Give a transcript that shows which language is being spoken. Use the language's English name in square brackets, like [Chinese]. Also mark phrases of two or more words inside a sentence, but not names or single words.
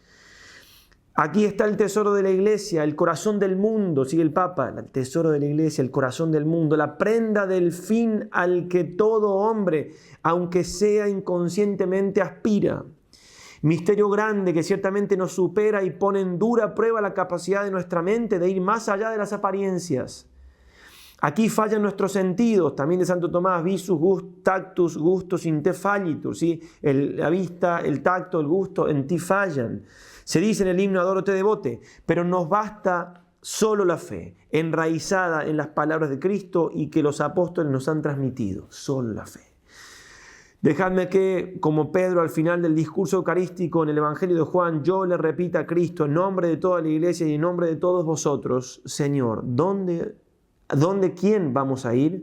[Spanish] Aquí está el tesoro de la Iglesia, el corazón del mundo, sigue el Papa, el tesoro de la Iglesia, el corazón del mundo, la prenda del fin al que todo hombre, aunque sea inconscientemente, aspira. Misterio grande que ciertamente nos supera y pone en dura prueba la capacidad de nuestra mente de ir más allá de las apariencias. Aquí fallan nuestros sentidos, también de Santo Tomás, visus, [Latin] tactus, gustus in te fallitur, [Spanish] ¿sí? La vista, el tacto, el gusto en ti fallan. Se dice en el himno Adoro te devote, pero nos basta solo la fe, enraizada en las palabras de Cristo y que los apóstoles nos han transmitido, solo la fe. Dejadme que, como Pedro al final del discurso eucarístico en el Evangelio de Juan, yo le repita a Cristo en nombre de toda la Iglesia y en nombre de todos vosotros: Señor, ¿dónde quién vamos a ir?